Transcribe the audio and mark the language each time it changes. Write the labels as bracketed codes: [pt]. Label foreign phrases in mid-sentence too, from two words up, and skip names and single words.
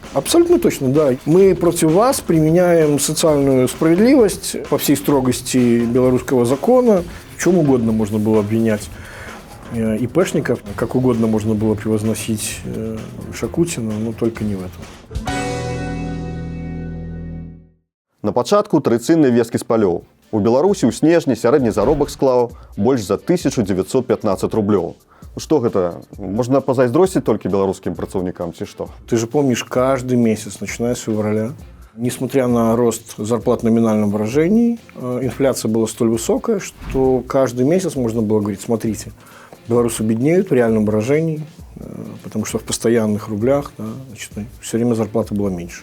[ru] Абсолютно точно, да. Мы против вас применяем социальную справедливость по всей строгости белорусского закона. В чем угодно можно было обвинять ИПшников, как угодно можно было превозносить Шакутина, но только не в этом. [be] На пачатку традыцыйныя весткі з палёў. У Беларусі ў снежні сярэдні заробак склаў больш за 1915 рублёў. Что гэта? Можно позайздросціць [ru] только белорусским [be] працаўнікам, ці што? [ru] Ты же помнишь, каждый месяц, начиная с февраля, несмотря на рост зарплат в номинальном выражении, инфляция была столь высокая, что каждый месяц можно было говорить: смотрите, белорусы беднеют в реальном выражении, потому что в постоянных рублях, да, значит, все время зарплата была меньше.